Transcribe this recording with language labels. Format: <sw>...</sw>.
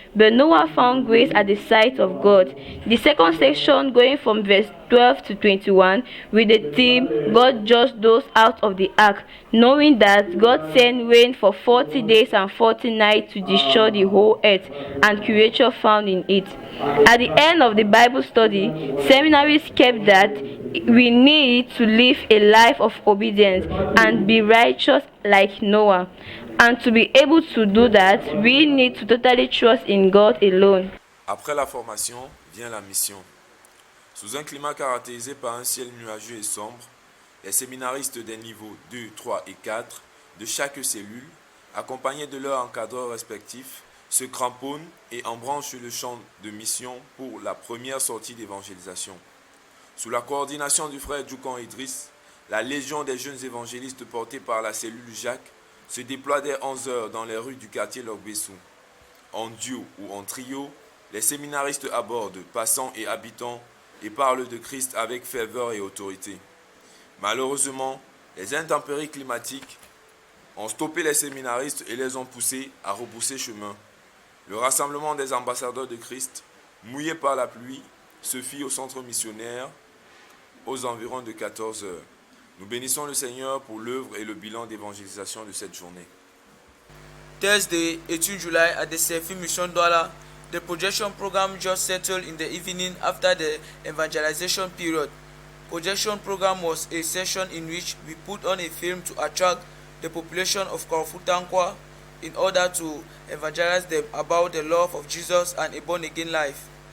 <en>But Noah found grace at the sight of God. The second section, going from verse 12 to 21, with the theme, God judged those out of the ark, knowing that God sent rain for 40 days and 40 nights to destroy the whole earth and creature found in it. At the end of the Bible study, seminaries kept that we need to live a life of obedience and be righteous like Noah. And to be able to do that, we need to totally trust in God alone.</en> <fr>Après la formation vient la mission. Sous un climat caractérisé par un ciel nuageux et sombre, les séminaristes des niveaux 2, 3 et 4 de chaque cellule, accompagnés de leurs encadreurs respectifs, se cramponnent et embranchent le champ de mission pour la première sortie d'évangélisation. Sous la coordination du frère Djoukan Idriss, la légion des jeunes évangélistes portée par la cellule Jacques se déploie dès 11 heures dans les rues du quartier Logbessou. En duo ou en trio, les séminaristes abordent passants et habitants et parlent de Christ avec ferveur et autorité. Malheureusement, les intempéries climatiques ont stoppé les séminaristes et les ont poussés à repousser chemin. Le rassemblement des ambassadeurs de Christ, mouillé par la pluie, se fit au centre missionnaire aux environs de 14 heures. Nous bénissons le Seigneur pour l'œuvre et le bilan d'évangélisation de cette journée.</fr> <en>Thursday, 18 July at the Sefi Mission Douala, the projection program just settled in the evening after the evangelization period. Projection program was a session in which we put on a film to attract the population of Korfu-Tankwa in order to evangelize them about the love of Jesus and a born-again life.</en>